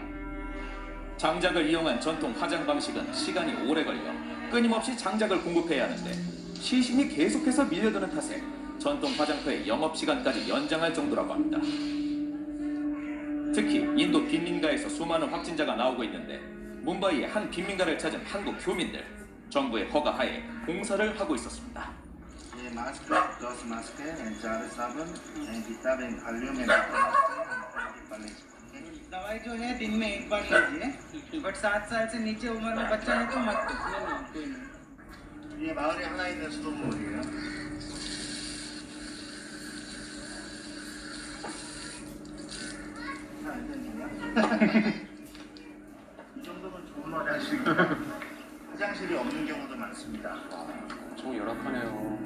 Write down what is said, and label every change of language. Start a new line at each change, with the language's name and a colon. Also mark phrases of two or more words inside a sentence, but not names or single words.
Korean: 장작을 이용한 전통 화장 방식은 시간이 오래 걸려 끊임없이 장작을 공급해야 하는데 시신이 계속해서 밀려드는 탓에 전통 화장터의 영업시간까지 연장할 정도라고 합니다. 특히 인도 빈민가에서 수많은 확진자가 나오고 있는데 뭄바이의 한 빈민가를 찾은 한국 교민들, 정부의 허가하에 봉사를 하고 있었습니다.
Hindi: ये मास्क 10 मास्क है, 4 साबुन, किताब, वॉल्यूम दवाई जो है दिन में एक बार लीजिए, बट 7 साल से नीचे उम्र में बच्चा है तो मत कोई नहीं।
Korean: ये 마을에 하나 있는 수돗물이에요. 이 정도면 좋은 화장실이에요. 화장실이 없는 경우도 많습니다. 엄청 열악하네요.